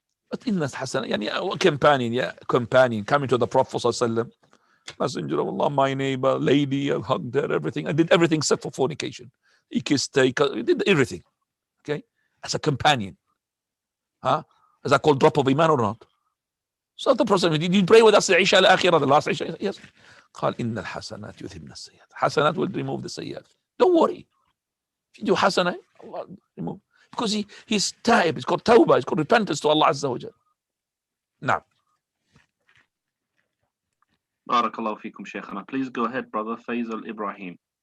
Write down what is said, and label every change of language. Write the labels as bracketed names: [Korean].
[English] But in that hasan, companion, coming to the Prophet ﷺ, Messenger of Allah, my neighbor, lady, I hugged her, everything. I did everything except for fornication. He kissed her, he did everything. Okay? As a companion. Is that called drop of iman or not? So the Prophet, did you pray with us the Isha al-Akhirah, the last Isha? Yes. [Arabic] قال إن الحسنات يذهبن السيئات. [English] Hasanat will remove the sayyat. Don't worry. If you do hasanah, Allah will remove. Because he's taib, it's called tawbah, it's called repentance to Allah Azza wa Jal. Now. [Arabic] Barakallahu feekum, Shaykhana. [English] Please go ahead, brother Faisal Ibrahim.